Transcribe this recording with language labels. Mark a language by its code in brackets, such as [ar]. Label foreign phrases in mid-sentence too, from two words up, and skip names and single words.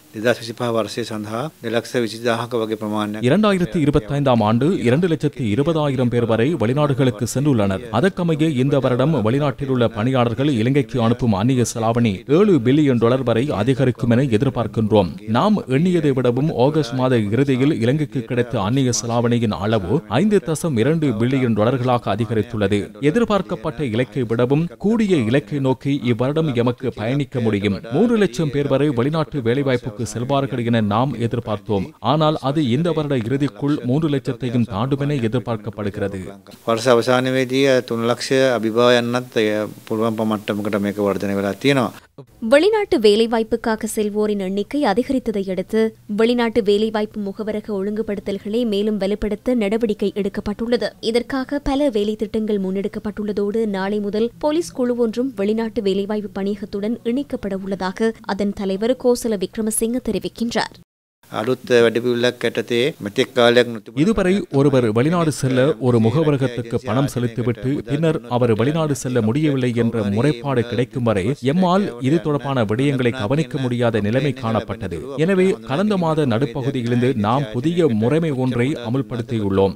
[si] 2025 වර්ෂය සඳහා 2,20,000ක වගේ ප්‍රමාණයක් [ta] 2025ஆம் ஆண்டு 2,20,000 பேர் வரை வெளிநாடுகளுக்கு சென்றுள்ளனர். அதற்கமைய இந்த வருடம் வெளிநாட்டில் உள்ள பணியாளர்கள் இலங்கைக்கு அனுப்பும் அந்நிய செலாவணி $7 பில்லியன் வரை அதிகரிக்கும் என எதிர்பார்க்கின்றோம். நாம் எண்ணியதை விடவும் ஆகஸ்ட் மாத இறுதியில் இலங்கைக்கு கிடைத்த அந்நிய செலாவணியின் அளவு $5.2 பில்லியன் அதிகரித்துள்ளது. எதிர்பார்க்கப்பட்ட இலக்கை விடவும் கூடிய இலக்கை நோக்கி இவ்வருடம் எமக்கு பயணிக்க முடியும். 3 லட்சம் பேர் வரை வெளிநாட்டு வேலைவாய்ப்புக்கு செல்வார்கள் என நாம் எதிர்பார்த்தோம். ஆனால் அது இந்த வருட இறுதிக்குள் 3 லட்சத்தையும் தாண்டும் என எதிர்பார்க்கப்படுகிறது. [si] වර්ෂ අවසානයේදී 3 ලක්ෂ අභිභව යන්නත් පුළුවන් මට්ටමකට මේක වර්ධනය වෙලා තියෙනවා. [ta] வெளிநாட்டு வேலைவாய்ப்புக்காக செல்வோரின் எண்ணிக்கை அதிகரித்ததை அடுத்து வெளிநாட்டு வேலைவாய்ப்பு முகவரக ஒழுங்குபடுத்தல்களை மேலும் வலுப்படுத்த நடவடிக்கை எடுக்கப்பட்டுள்ளது. இதற்காக பல வேலை திட்டங்கள் முன்னெடுக்கப்பட்டுள்ளதோடு நாளை முதல் போலீஸ் குழு ஒன்றும் வெளிநாட்டு வேலைவாய்ப்பு பணியகத்துடன் இணைக்கப்பட உள்ளதாக அதன் தலைவர் கோசல விக்ரமசிங்க தெரிவிக்கின்றார். [si] අලුත් වැඩපිළිවෙලක් යටතේ මෙතෙක් කාලයක් නොතිබුණු [ta] இதுவரை ஒருவர் வெளிநாடு செல்ல ஒரு முகவரகத்துக்கு பணம் செலுத்திவிட்டு பின்னர் அவர் வெளிநாடு செல்ல முடியவில்லை என்ற முறைப்பாடு கிடைக்கும் வரை எம்மால் இது தொடர்பான விடயங்களை கவனிக்க முடியாத நிலைமை காணப்பட்டது. எனவே கடந்த மாத நடுப்பகுதியிலிருந்து நாம் புதிய முறைமை ஒன்றை அமுல்படுத்தியுள்ளோம்.